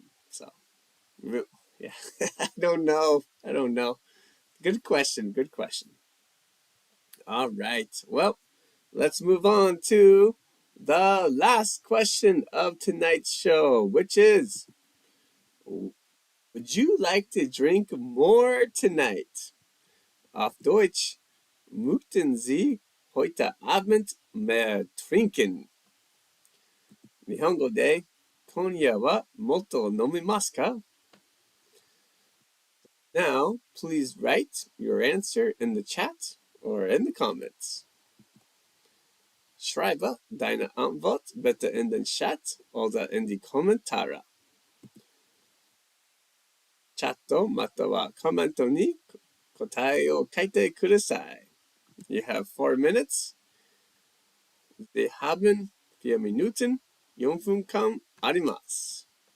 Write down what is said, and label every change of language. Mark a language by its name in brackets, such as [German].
[English] So, yeah, I don't know. Good question. All right. Well, let's move on to the last question of tonight's show, which is, would you like to drink more tonight? [German] Auf Deutsch, möchten Sie heute Abend mehr trinken? [Japanese] 日本語で、今夜はもっと飲みますか? [English] Now, please write your answer in the chat or in the comments. [German] Schreibe deine Antwort bitte in den Chat oder in die Kommentare. [Japanese] チャットまたはコメントに答えを書いてください. [English] You have 4 minutes. [German] Wir haben 4 Minuten, [Japanese] 4分間あります.